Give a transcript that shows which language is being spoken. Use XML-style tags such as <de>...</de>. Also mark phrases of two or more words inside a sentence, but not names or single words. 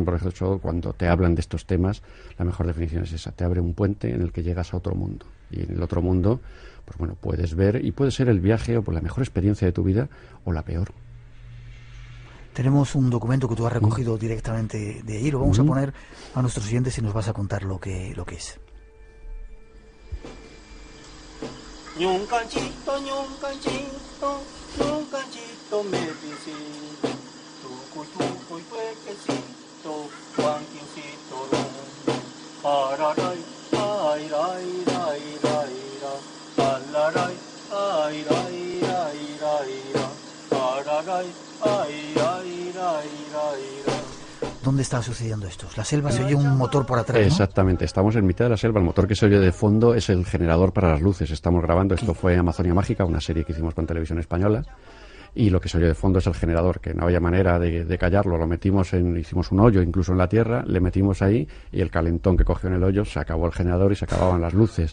<es>Por ejemplo, cuando te hablan de estos temas, la mejor definición es esa: te abre un puente en el que llegas a otro mundo, y en el otro mundo pues bueno, puedes ver, y puede ser el viaje o por la mejor experiencia de tu vida o la peor. Tenemos un documento que tú has recogido directamente de ahí, lo vamos a poner a nuestros oyentes y nos vas a contar lo que es. Ñuncanchito, ñuncanchito, ñuncanchito medicina, tucuy, tucuy, huequecito, juanquincito, ron, araray, ay, ray, ray, ray, ra, alaray, ay, ray, ray, ray, ra, araray, ay, ray, ray, ray, ra. ¿Dónde está sucediendo esto? La selva, se oye un motor por atrás, ¿no? Exactamente, estamos en mitad de la selva. El motor que se oye de fondo es el generador para las luces. Estamos grabando, esto fue Amazonia Mágica, una serie que hicimos con Televisión Española, y lo que se oye de fondo es el generador, que no había manera de callarlo. Lo hicimos un hoyo incluso en la tierra, le metimos ahí, y el calentón que cogió en el hoyo, se acabó el generador y se acababan las luces.</es>